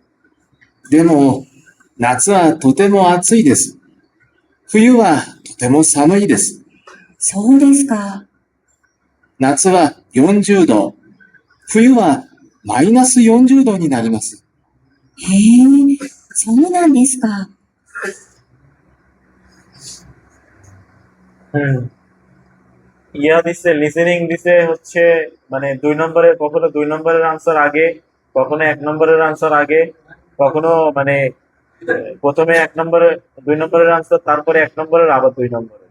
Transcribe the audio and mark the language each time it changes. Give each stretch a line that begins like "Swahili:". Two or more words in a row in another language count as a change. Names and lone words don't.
Japanese: でも、夏はとても暑いです。冬はとても寒いです。そうですか。夏は40度、冬はマイナス40度になります。へえ、そうなんですか。
Bangla: ইয়া দিছে, লিসেনিং দিছে হচ্ছে মানে 2 নম্বরের, কখনো 2 নম্বরের আনসার আগে, কখনো 1 নম্বরের আনসার আগে, কখনো মানে প্রথমে 1 নম্বরের 2 নম্বরের আনসার, তারপরে 1 নম্বরের আবার 2 নম্বরের।